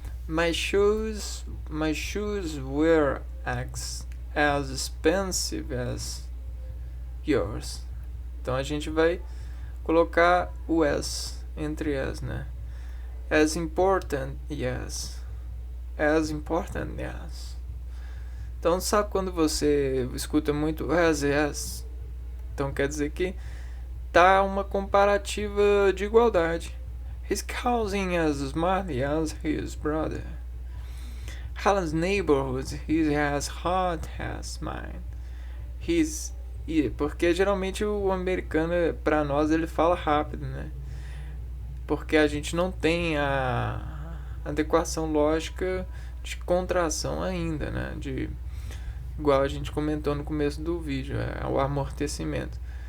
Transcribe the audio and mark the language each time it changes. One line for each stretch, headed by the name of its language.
English: My shoes were as expensive as yours.
Portuguese: Então a gente vai colocar o as entre as, né?
English: As important, yes. As important, yes.
Portuguese: Então sabe quando você escuta muito as? Então quer dizer que tá uma comparativa de igualdade.
English: His cousin as smart as his brother. Helen's neighborhood is as hot as mine.
Portuguese: Porque geralmente o americano, para nós, ele fala rápido, né? Porque a gente não tem a adequação lógica de contração ainda, né? Igual a gente comentou no começo do vídeo, o amortecimento.